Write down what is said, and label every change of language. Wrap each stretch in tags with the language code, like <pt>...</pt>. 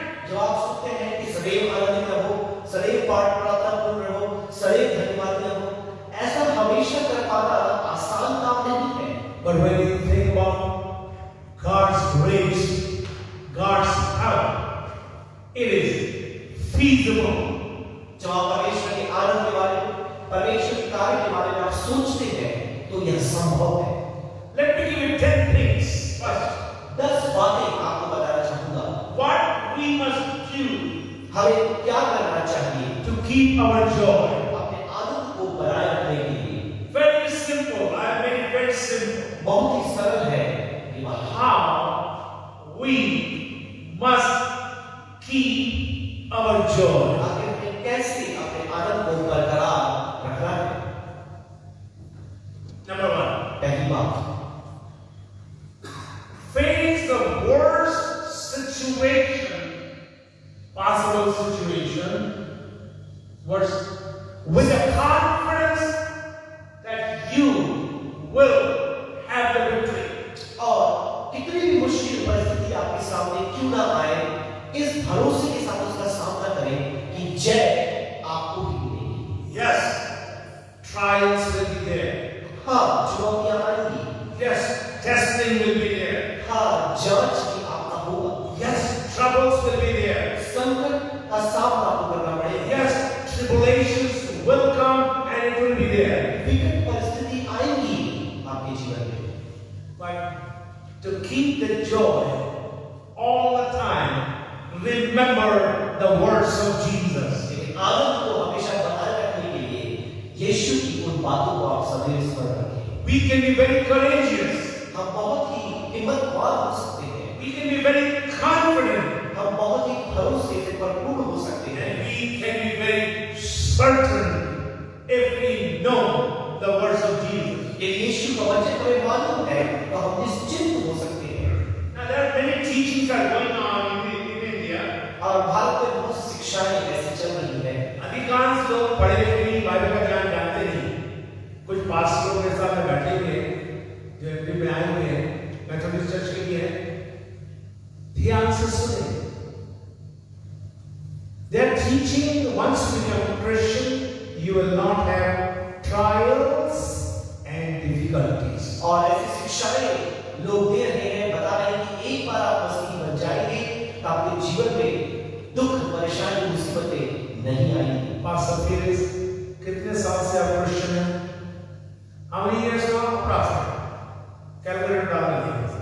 <hi>जब आप सुनते हैं कि सदैव आनंदित रहो, सदैव प्रार्थनापूर्ण रहो, सदैव धन्यवाद रहो, ऐसा हमेशा कर पाना आसान काम नहीं है।</hi> <en>But when you think about God's grace, God's power, it is feasible.</en> <hi>जब आप परमेश्वर के आनंद के बारे में, परमेश्वर के कार्य के बारे में आप सोचते हैं, तो यह संभव है।</hi> <en>Let me give you 10 things. First,</en> <hi>10 बातें आपको बताना चाहूंगा।</hi> <en>what we must do</en> <hi>हमें क्या करना चाहिए</hi> <en>to keep our joy.</en> <hi>अपने आनंद को बनाए रखने के लिए?</hi> <en>Very simple. I have made it very simple.</en> <hi>बहुत ही सरल है ये बात।</hi> <en>How we must keep our joy.</en> <hi>आखिर में कैसे अपने आनंद को बरकरार रखना है?</hi> <en>Number 1,</en> <hi>पहली बात,</hi> <en>face the worst situation, possible situation, worst, with the confidence that you will have the victory.</en> <hi>और कितनी भी मुश्किल परिस्थिति आपके सामने क्यों ना आए, इस भरोसे के साथ उसका सामना करें कि जय आपको ही मिलेगी।</hi> <en>Yes, trials will be there.</en> <hi>हाँ, चुनौतियां आएंगी।</hi> <en>Yes, testing will be there.</en> <hi>हाँ, जांच भी आपका होगा।</hi> <en>Yes, troubles will be there.</en> <hi>संकट का सामना आपको करना पड़ेगा।</hi> <en>Yes, tribulations will come and it will be there.</en> <hi>विकट परिस्थिति आएंगी आपके जीवन में।</hi> <en>But to keep the joy all the time, remember the words of Jesus.</en> <hi>लेकिन आनंद को हमेशा बनाए रखने के लिए यीशु की उन बातों को आप सदैव स्मरण रखें।</hi> <en>We can be very courageous.</en> <hi>हम बहुत ही हिम्मतवान हो सकते हैं।</hi> <en>We can be very confident.</en> <hi>हम बहुत ही भरोसे से भरपूर हो सकते हैं।</hi> <en>And we can be very certain if we know the words of Jesus.</en> <hi>यदि यीशु का वचन हमें मालूम है तो हम निश्चिंत हो सकते हैं।</hi> <en>Now there are many teachings that are going on in India.</en> <hi>और भारत में बहुत सी शिक्षाएं ऐसी चल रही है। अधिकांश लोग पढ़े लिखे नहीं, बाइबल का ज्ञान जानते नहीं। कुछ पास्टरों के साथ में बैठे हुए जो एमपी में आए हुए हैं, मैथोडिस्ट चर्च के लिए हैं, ध्यान से सुने।</hi> <en>They are teaching once you become a Christian, you will not have trials and difficulties.</en> <hi>और ऐसी शिक्षाएं लोग दे रहे हैं, बता रहे हैं कि एक बार आप मसीही बन जाएंगे तो आपके जीवन में दुख, परेशानी, मुसीबतें नहीं आएंगी। पास्टर फिलिस, कितने साल से आप क्रिश्चियन हैं?</hi> <en>How many years now? Approximately.</en> <hi>Calculator डालना है।</hi>